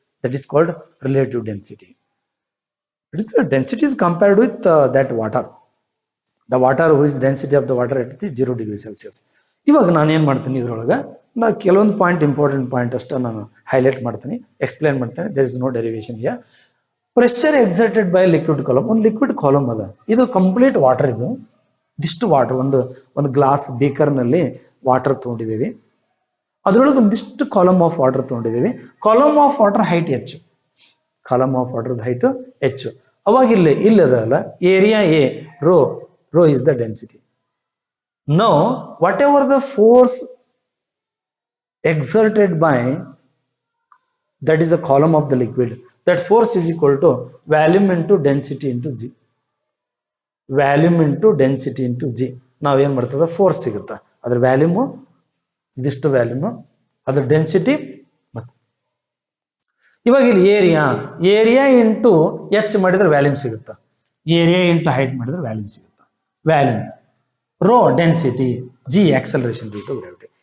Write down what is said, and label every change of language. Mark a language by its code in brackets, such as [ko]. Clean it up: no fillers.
[en] That is called relative density. It is the density is compared with that water. The water who is density of the water at the 0 degrees Celsius. [kn] ಇವಾಗ ನಾನು ಏನು ಮಾಡ್ತೀನಿ, ಇದ್ರೊಳಗೆ ನಾ ಕೆಲವೊಂದು point, important point ಅಷ್ಟ ನಾನು highlight ಮಾಡ್ತೀನಿ, ಎಕ್ಸ್ಪ್ಲೇನ್ ಮಾಡ್ತೇನೆ. [en] There is no derivation here. Pressure exerted by liquid column. [kn] ಒಂದು ಲಿಕ್ವಿಡ್ ಕಾಲಮ್ ಅದ, ಇದು ಕಂಪ್ಲೀಟ್ ವಾಟರ್. ಇದಿಷ್ಟು ವಾಟರ್, ಒಂದು ಗ್ಲಾಸ್ ಬೀಕರ್ನಲ್ಲಿ ವಾಟರ್ ತೊಗೊಂಡಿದ್ದೀವಿ. ಅದ್ರೊಳಗೆ ಒಂದಿಷ್ಟು ಕಾಲಮ್ ಆಫ್ ವಾಟರ್ ತೊಗೊಂಡಿದ್ದೀವಿ. ಕಾಲಮ್ ಆಫ್ ವಾಟರ್ ಹೈಟ್ ಹೆಚ್ಚು, ಕಾಲಮ್ ಆಫ್ ವಾಟರ್ ಹೈಟ್ ಹೆಚ್ಚು. ಅವಾಗ ಇಲ್ಲದಲ್ಲ, area A, rho [en] is the density. Now whatever the force exerted by that is the column of the liquid. That force is equal to volume into density into g. Volume into density into g. [kn] ನಾವೇನ್ ಮಾಡ್ತದ force ಸಿಗುತ್ತಾ, ಅದ್ರ ವ್ಯಾಲ್ಯೂಮು ಇದಿಷ್ಟು ವ್ಯಾಲ್ಯೂಮು, ಅದ್ರ density ಮತ್ತೆ ಇವಾಗ ಇಲ್ಲಿ area into H ಮಾಡಿದ್ರೆ ವ್ಯಾಲ್ಯೂಮ್ ಸಿಗುತ್ತಾ, ಏರಿಯಾ ಇಂಟು ಹೈಟ್ ಮಾಡಿದ್ರೆ ವ್ಯಾಲ್ಯೂಮ್ ಸಿಗುತ್ತಾ. [en] Volume rho density, g acceleration due to gravity.